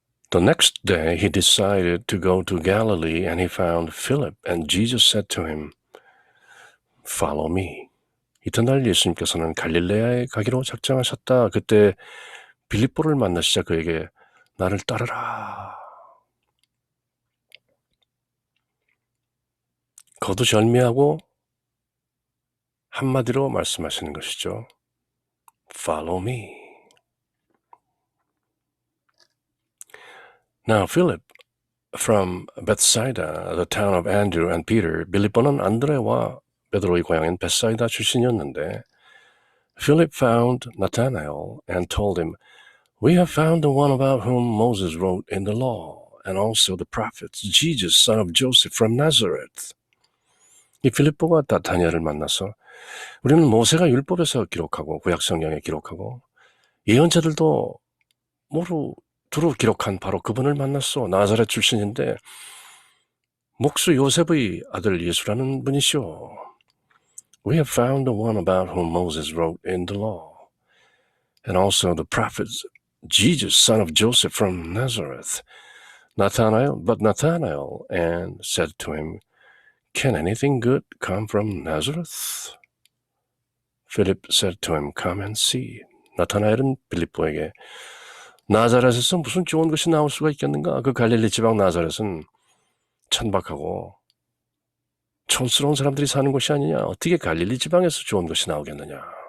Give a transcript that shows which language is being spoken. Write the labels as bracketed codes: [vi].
[en] The next day he decided to go to Galilee and he found Philip and Jesus said to him, Follow me. [ko] 이튿날 예수님께서는 갈릴레아에 가기로 작정하셨다. 그때 빌립보를 만나시자 그에게 나를 따르라. 거두절미하고 한마디로 말씀하시는 것이죠. [en] Follow me. Now Philip from Bethsaida, the town of Andrew and Peter, [ko] 빌립보는 안드레와 베드로의 고향인 베사이다 출신이었는데 [en] Philip found Nathanael and told him, We have found the one about whom Moses wrote in the law, and also the prophets, Jesus, son of Joseph from Nazareth. [ko] 이 필립보가 나타냐를 만나서 우리는 모세가 율법에서 기록하고 구약성경에 기록하고 예언자들도 모두 두루 기록한 바로 그분을 만났어. 나사렛 출신인데 목수 요셉의 아들 예수라는 분이시오. [en] We have found the one about whom Moses wrote in the law, and also the prophets, Jesus, son of Joseph from Nazareth. But Nathanael and said to him, Can anything good come from Nazareth? Philip said to him, Come and see. [ko] 나타나엘은 빌립보에게 나자렛에서 무슨 좋은 것이 나올 수가 있겠는가? 그 갈릴리 지방 나자렛은 천박하고 촌스러운 사람들이 사는 곳이 아니냐? 어떻게 갈릴리 지방에서 좋은 것이 나오겠느냐?